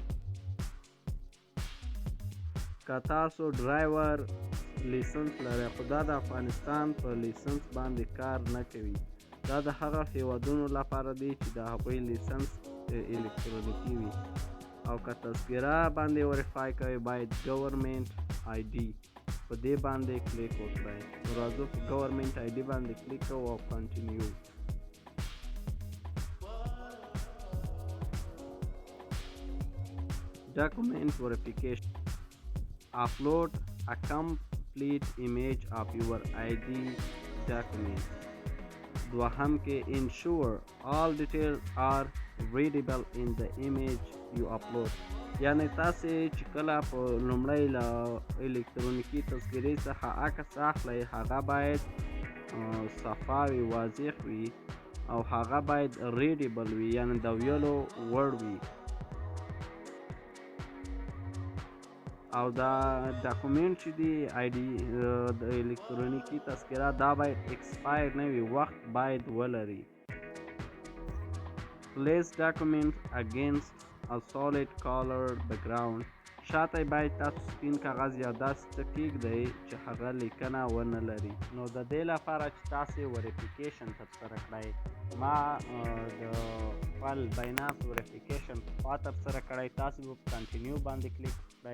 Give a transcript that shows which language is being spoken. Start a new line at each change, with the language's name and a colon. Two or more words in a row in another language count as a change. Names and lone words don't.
Pashto: که تاسو ډرایور لیسنس لرئ خو دا د افغانستان په لیسنس باندې کار نه کوي، دا د هغه هیوادونو لپاره دی چې د هغوی لیسنس الکترونیکي وي. او که تذکره باندې وریفای کوئ باید
English: government ID
Pashto: په دې باندې کلیک وکړئ. نو راځو په
English: government ID
Pashto: باندې کلیک کوو او کنټینیو.
English: Document verification. Upload a complete image of your ID document.
Pashto: دوهم کې
English: ensure all details are readable in the image you upload.
Pashto: یعنی تاسې چې کله په لومړی له الکترونیکي تذکرې څخه عکس اخلئ هغه باید صفا وي، واضح وي او هغه باید ریډیبل وي یعنی د ویلو وړ وي. او دا ډاکومنټ چې دی آی ډي د الکترونیکي تذکره دا باید ایکسپایر نه وي، وخت باید ولري.
English: Place document against a solid color background.
Pashto: شاته باید تاسو سپین کاغذ یا داسې څه کیږدئ چې هغه لیکنه ونه لري. نو د دې لپاره چې تاسې وریفیکیشن ترسره کړئ، ما د خپل باینانس وریفیکیشن پخوا ترسره کړی، تاسې به په کنټینیو باندې کلیک کړئ.